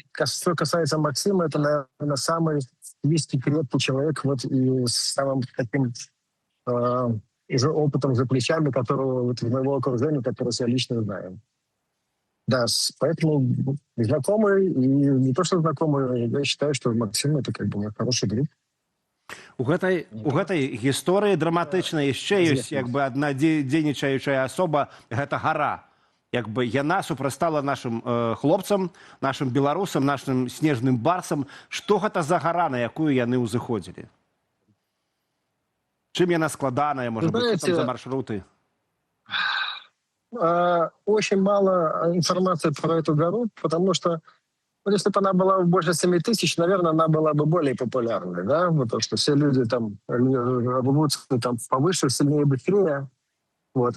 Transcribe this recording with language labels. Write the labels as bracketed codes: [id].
[ru] Что касается Максима, это, наверное, самый близкий, крепкий человек, и с самым таким уже опытом за плечами, которого в моего окружения, которого я лично знаю. Да, поэтому знакомый, и не то, что знакомый, я считаю, что Максим — это мой хороший друг. [be] У гэтай гісторыі драматычнай яшчэ ёсць адна дзейнічаючая асоба, гэта гара. як бы яна супрацьстала нашим хлопцам, нашим беларусам, нашим снежным барсам. Што гэта за гара, на якую яны ўзыходзілі? Чым яна складаная, [ru] может быть, [be] что там за маршруты? [ru] Очень мало информации про эту гору, потому что если бы она была больше 7 тысяч, наверное, она была бы более популярной, да, потому что все люди там рвутся там повыше, сильнее, быстрее. Вот.